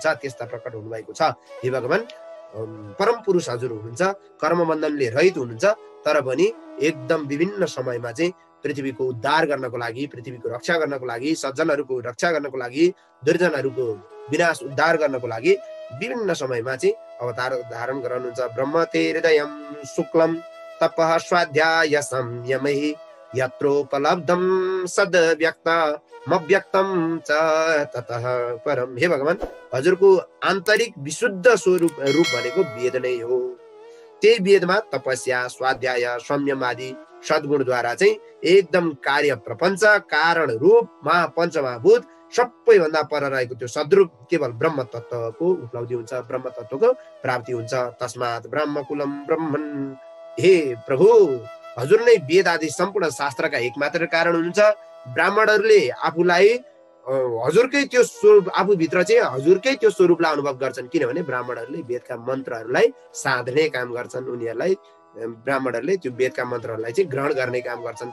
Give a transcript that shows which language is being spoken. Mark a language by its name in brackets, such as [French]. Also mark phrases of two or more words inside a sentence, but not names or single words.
[Nepali] त्यस्ता प्रकट हुनुभएको छ। हे भगवान, परम पुरुष हजुर हुनुहुन्छ, कर्मबन्धनले रहित हुनुहुन्छ, तर पनि एकदम विभिन्न समयमा चाहिँ पृथ्वीको उद्धार गर्नको लागि, पृथ्वीको रक्षा गर्नको लागि, सज्जनहरूको रक्षा गर्नको लागि, दुर्जनहरूको विनाश उद्धार गर्नको लागि विभिन्न समयमा चाहिँ अवतार धारण गराउनुहुन्छ। [Sanskrit] ब्रह्मते हृदयं शुक्लं तपः स्वाध्याय संयमैः यत्रोपलब्धं सद्व्यक्तमव्यक्तं च ततः परम। [Nepali] हे भगवान, हजुरको आन्तरिक विशुद्ध स्वरूप भनेको वेद नै हो। त्यही वेदमा तपस्या, स्वाध्याय, संयम आदि सद्गुणद्वारा चाहिँ एकदम कार्य प्रपञ्च कारण रूप पञ्चमहाभूत सबैभन्दा पर रहेको त्यो सद्रूप केवल ब्रह्म तत्त्वको उपलब्धि हुन्छ, ब्रह्म तत्त्वको प्राप्ति हुन्छ। [Sanskrit] तस्मात् ब्रह्मकुलम ब्रह्मन्। [Nepali] हे प्रभु, हजुर नै वेद आदि सम्पूर्ण शास्त्रका एकमात्र कारण हुनुहुन्छ। ब्राह्मणहरूले आफूलाई हजुरकै त्यो स्वरूप, आफूभित्र चाहिँ हजुरकै त्यो स्वरूपलाई अनुभव गर्छन्, किनभने ब्राह्मणहरूले वेदका मन्त्रहरूलाई साध्ने काम गर्छन्, ब्राह्मणहरूले त्यो वेदका मन्त्रहरूलाई चाहिँ ग्रहण गर्ने काम गर्छन्।